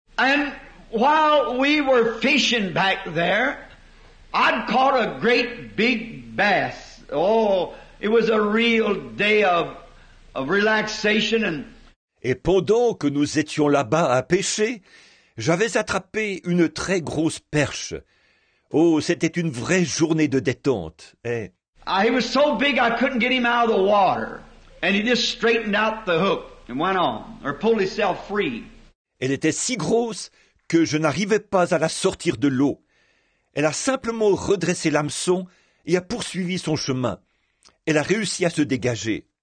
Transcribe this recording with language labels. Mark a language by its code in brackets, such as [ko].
[en] And while we were fishing back there, I'd caught a great big bass. Oh, it was a real day of relaxation and [fr] Et pendant que nous étions là-bas à pêcher, j'avais attrapé une très grosse perche. Oh, c'était une vraie journée de détente. Et [en] he was so big I couldn't get him out of the water. And he just straightened out the hook and went on, or pulled himself free. [fr] elle était si grosse que je n'arrivais pas à la sortir de l'eau. Elle a simplement redressé l'hameçon et a poursuivi son chemin. Elle a réussi à se dégager.